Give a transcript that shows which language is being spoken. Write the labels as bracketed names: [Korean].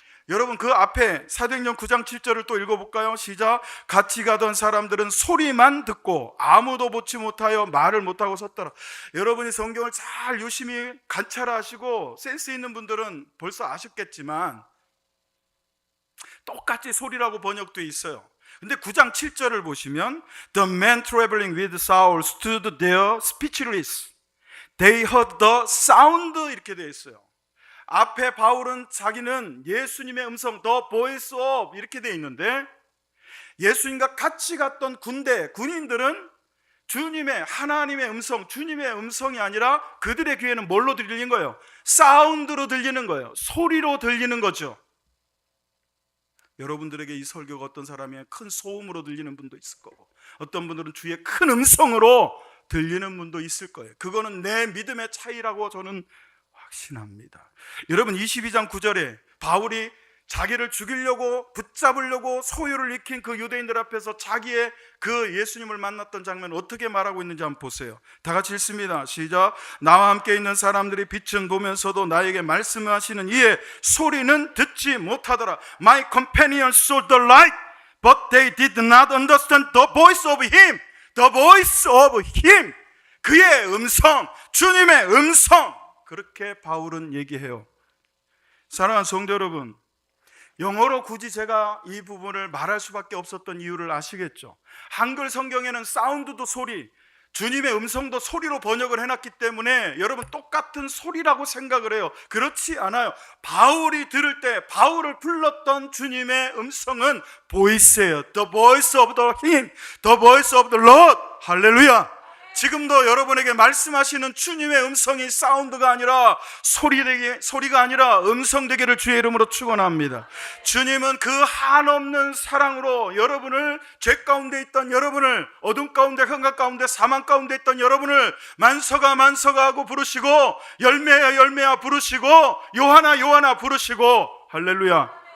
[Korean] 여러분, 그 앞에 사도행전 9장 7절을 또 읽어볼까요? 시작. 같이 가던 사람들은 소리만 듣고 아무도 보지 못하여 말을 못하고 섰더라. 여러분이 성경을 잘 유심히 관찰하시고 센스 있는 분들은 벌써 아셨겠지만 똑같이 소리라고 번역되어 있어요. 근데 9장 7절을 보시면 [English] The man traveling with Saul stood there speechless. They heard the sound, [Korean] 이렇게 되어 있어요. 앞에 바울은 자기는 예수님의 음성, [English] the voice of, [Korean] 이렇게 되어 있는데, 예수님과 같이 갔던 군인들은 주님의, 하나님의 음성, 주님의 음성이 아니라 그들의 귀에는 뭘로 들리는 거예요? 사운드로 들리는 거예요. 소리로 들리는 거죠. 여러분들에게 이 설교가 어떤 사람의 큰 소음으로 들리는 분도 있을 거고, 어떤 분들은 주의 큰 음성으로 들리는 분도 있을 거예요. 그거는 내 믿음의 차이라고 저는 확신합니다. 여러분, 22장 9절에 바울이 자기를 죽이려고 붙잡으려고 소요를 익힌 그 유대인들 앞에서 자기의 그 예수님을 만났던 장면 어떻게 말하고 있는지 한번 보세요. 다 같이 읽습니다. 시작. 나와 함께 있는 사람들이 빛은 보면서도 나에게 말씀하시는 이의 소리는 듣지 못하더라. [English] My companions saw the light, but they did not understand the voice of him. The voice of him. [Korean] 그의 음성, 주님의 음성. 그렇게 바울은 얘기해요. 사랑하는 성도 여러분, 영어로 굳이 제가 이 부분을 말할 수밖에 없었던 이유를 아시겠죠? 한글 성경에는 사운드도 소리, 주님의 음성도 소리로 번역을 해놨기 때문에 여러분 똑같은 소리라고 생각을 해요. 그렇지 않아요. 바울이 들을 때 바울을 불렀던 주님의 음성은 보이스예요. [English] The voice of the him, the voice of the Lord. [Korean] 할렐루야. 지금도 여러분에게 말씀하시는 주님의 음성이 사운드가 아니라 소리가 아니라 음성되기를 주의 이름으로 축원합니다. 주님은 그 한없는 사랑으로 여러분을, 죄 가운데 있던 여러분을, 어둠 가운데, 흥각 가운데, 사망 가운데 있던 여러분을 만서가 만서가 하고 부르시고, 열매야 열매야 부르시고, 요한아 요한아 부르시고. 할렐루야.